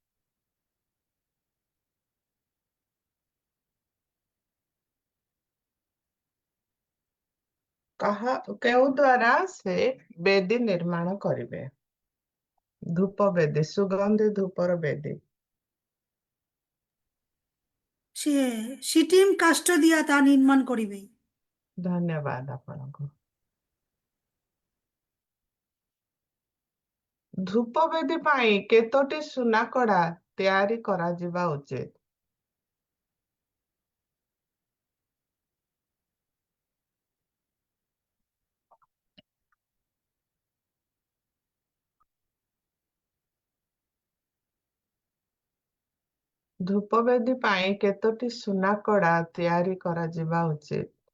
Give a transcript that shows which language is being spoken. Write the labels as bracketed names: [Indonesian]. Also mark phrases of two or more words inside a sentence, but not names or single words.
[Odia] କେଉଁ ଦ୍ୱାରା ସେ ବେଦୀ ନିର୍ମାଣ କରିବେ ଧୂପ ବେଦୀ ସୁଗନ୍ଧି ଧୂପର ବେଦୀ [Bangla] সে সিটিম কাষ্ঠ দিয়া তা নির্মাণ করিবে [Odia] ଧନ୍ୟବାଦ ଆପଣଙ୍କୁ ଧୂପ ବେଦୀ ପାଇଁ କେତୋଟି ସୁନା କଡା ତିଆରି କରାଯିବା ଉଚିତ ଧୂପ ବେଦୀ ପାଇଁ କେତୋଟି ସୁନା କଡା ତିଆରି କରାଯିବା ଉଚିତ